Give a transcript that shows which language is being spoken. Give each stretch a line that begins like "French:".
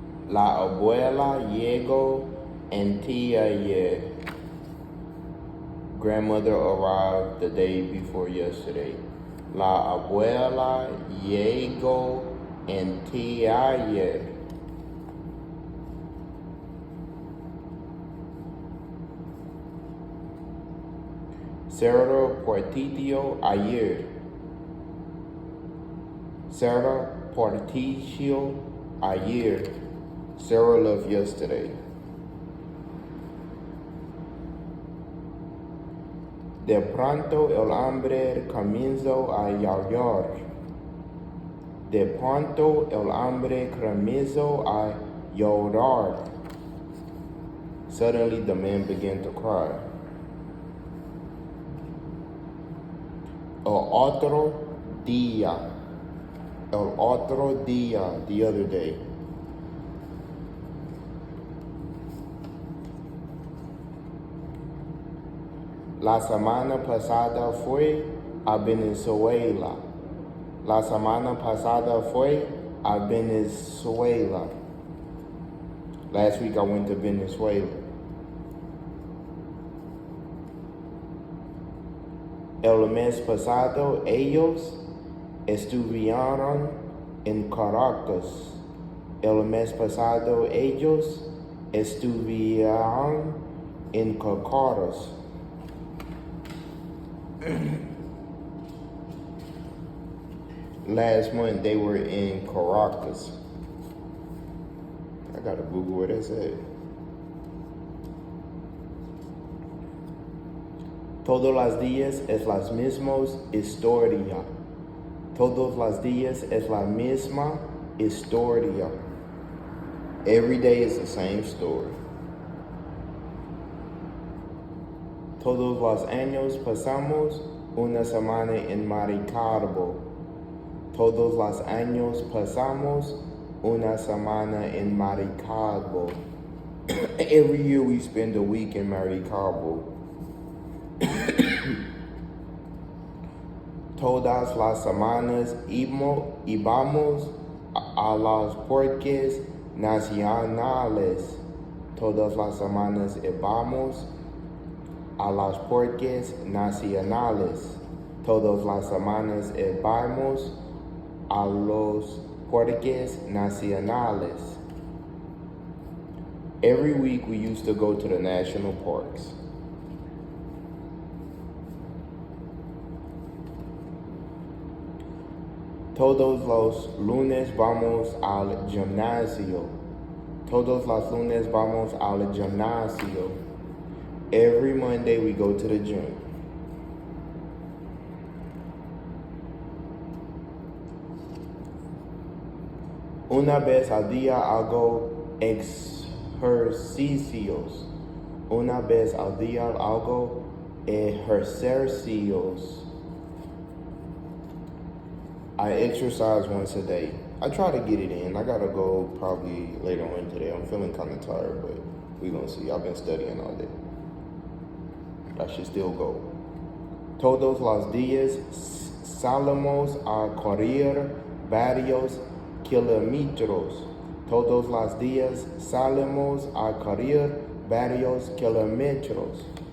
Spanish: La abuela llegó anteayer.
English: Grandmother arrived the day before yesterday.
Spanish: La abuela llegó anteayer. Sarah partió ayer. Sarah partió ayer.
English: Sarah left yesterday.
Spanish: De pronto el hambre comenzó a llorar. De pronto el hambre comenzó a llorar.
English: Suddenly the man began to cry.
Spanish: El otro día. El otro día.
English: The other day.
Spanish: La semana pasada fue a Venezuela. La semana pasada fue a Venezuela.
English: Last week I went to Venezuela.
Spanish: El mes pasado ellos estuvieron en Caracas. El mes pasado ellos estuvieron en Caracas.
English: Last month they were in Caracas. I gotta Google where that's at.
Spanish: Todos los días es la misma historia. Todos los días es la misma historia.
English: Every day is the same story.
Spanish: Todos los años pasamos una semana en Maracaibo. Todos los años pasamos una semana en Maracaibo.
English: Every year we spend a week in Maracaibo.
Spanish: Todas las semanas íbamos a los parques nacionales. Todas las semanas íbamos a los parques nacionales. Todas las semanas íbamos a los parques nacionales.
English: Every week we used to go to the national parks.
Spanish: Todos los lunes vamos al gimnasio. Todos los lunes vamos al gimnasio.
English: Every Monday we go to the gym.
Spanish: Una vez al día hago ejercicios. Una vez al día hago ejercicios.
English: I exercise once a day. I try to get it in. I gotta go probably later on today. I'm feeling kind of tired, but we're gonna see. I've been studying all day. I should still go.
Spanish: Todos los días salimos a correr varios kilómetros. Todos los días salimos a correr varios kilómetros.